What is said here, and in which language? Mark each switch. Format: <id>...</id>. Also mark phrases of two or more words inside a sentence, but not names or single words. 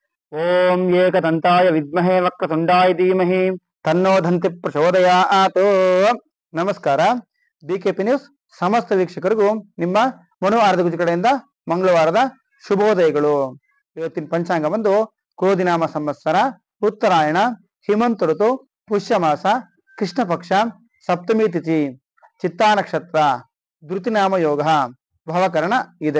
<sa>ಓಂ ಏಕದಂತಾಯ ವಿದ್ಮಹೇ ವಕ್ರತುಂಡಾಯ ಧೀಮಹಿ ತನ್ನೋ ದಂತಿ ಪ್ರಚೋದಯಾತ್.</sa> <kn>ನಮಸ್ಕಾರ. ಬಿಕೆಪಿ ನ್ಯೂಸ್ ಸಮಸ್ತ ವೀಕ್ಷಕರಿಗೂ ನಿಮ್ಮ ಮನು ಆರ್ಧಗುಜ ಕಡೆಯಿಂದ ಮಂಗಳವಾರದ ಶುಭೋದಯಗಳು. ಇವತ್ತಿನ ಪಂಚಾಂಗ ಬಂದು ಕ್ರೋಧಿನಾಮ ಸಂವತ್ಸರ, ಉತ್ತರಾಯಣ, ಹಿಮಂತ ಋತು, ಪುಷ್ಯ ಮಾಸ, ಕೃಷ್ಣ ಪಕ್ಷ, ಸಪ್ತಮಿ ತಿಥಿ, ಚಿತ್ತಾ ನಕ್ಷತ್ರ, ಧೃತಿನಾಮ ಯೋಗ, ಭವಕರಣ ಇದೆ.</kn>